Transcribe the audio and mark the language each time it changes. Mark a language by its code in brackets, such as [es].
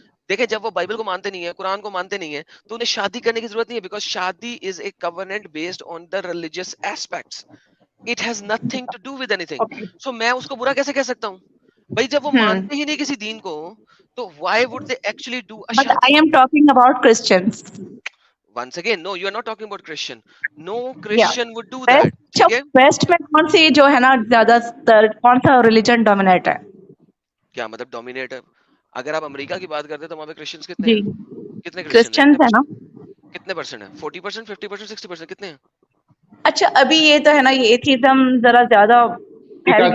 [ur] دیکھیں جب وہ بائبل کو مانتے نہیں ہے, قرآن کو مانتے نہیں ہے, تو انہیں شادی کرنے کی ضرورت نہیں ہے, [en] Because شادی is a covenant based on the religious aspects. It has nothing to do with anything. Okay. [ur] سو میں اس کو برا کیسے کہہ سکتا ہوں بھائی؟ جب وہ مانتے ہی نہیں کسی دین کو, تو [en] why would they actually do uh but [ur] شادی؟ [en] I am talking about Christians. Once again, no, you are not talking about Christian. No [ur] یا [en] Christian would do that. [ur] ٹھیک ہے, ویسٹ میں کون سی جو ہے نا زیادہ تر کون سا ریلیجن ڈومینیٹ ہے؟ کیا مطلب ڈومینیٹ ہے؟ اگر آپ امریکہ کی بات کرتے ہیں تو وہاں پہ کرسچنز کتنے جی, ہیں؟ کتنے کرسچن ہیں؟ کرسچنس ہے نا. کتنے پرسنٹ ہیں؟ 40%, 50%, 60%, کتنے ہیں؟ اچھا ابھی یہ تو ہے نا, یہ ایتھیزم ذرا زیادہ پھیل